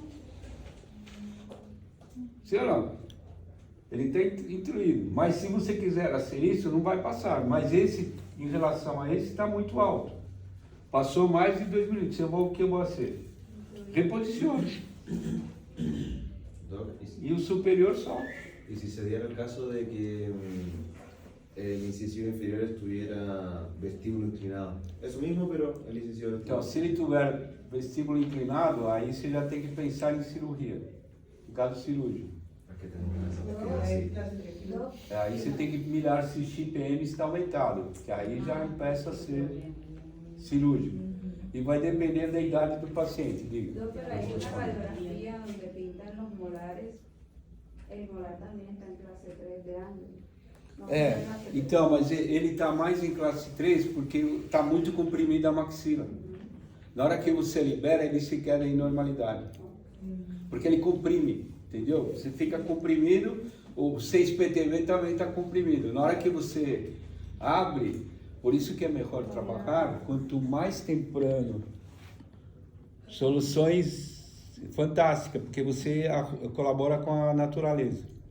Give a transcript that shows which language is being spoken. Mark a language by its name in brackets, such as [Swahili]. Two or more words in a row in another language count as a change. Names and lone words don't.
[Portuguese] Sim ou não? Ele está intuído. Mas se você quiser ser isso, não vai passar. Mas esse, em relação a esse, está muito alto. Passou mais de 2 minutos. O que eu vou ser? Reposicione. Doc, E o superior sobe. [Spanish] y si se diera el caso de que el incisivo inferior estuviera vestíbulo inclinado. Eso mismo, pero el incisivo [Portuguese] Então, se ele tiver vestíbulo inclinado, aí você já tem que pensar em cirurgia. No caso cirúrgico. [Spanish] que tenemos Porque clase 3. [Portuguese] Aí você tem que mirar se o XPM está aumentado, que aí já começa a ser cirúrgico. E vai depender da idade do paciente, diga. [Spanish] No, pero hay una radiografía donde pintan los molares. El molar también está en clase 3 de ángulo. No está en clase 3. [Portuguese] Então, mas ele está mais em classe 3 porque está muito comprimida a maxila. Na hora que você libera, ele se queda em normalidade. Porque ele comprime, entendeu? Você fica comprimido, o 6-PTV também está comprimido. Na hora que você abre, por isso que é melhor trabalhar, quanto mais temprano, soluções fantásticas, porque você colabora com a natureza.